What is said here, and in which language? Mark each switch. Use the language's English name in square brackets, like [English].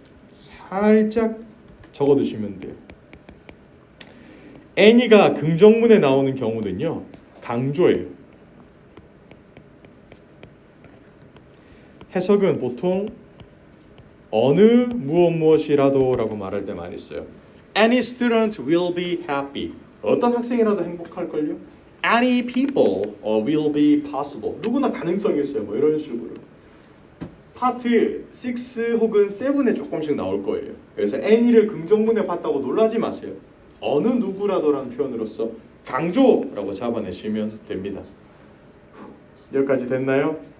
[Korean] 살짝 적어두시면 돼요. any가 긍정문에 나오는 경우는요 강조예요. 해석은 보통 어느 무엇이라도 라고 말할 때 많이 써요. [English] Any student will be happy. [Korean] 어떤 학생이라도 행복할걸요? [English] Any people will be possible. [Korean] 누구나 가능성이 있어요. 뭐 이런 식으로. 파트 6 혹은 7에 조금씩 나올 거예요. 그래서 any를 긍정문에 봤다고 놀라지 마세요. 어느 누구라도라는 표현으로서 강조라고 잡아내시면 됩니다. 여기까지 됐나요?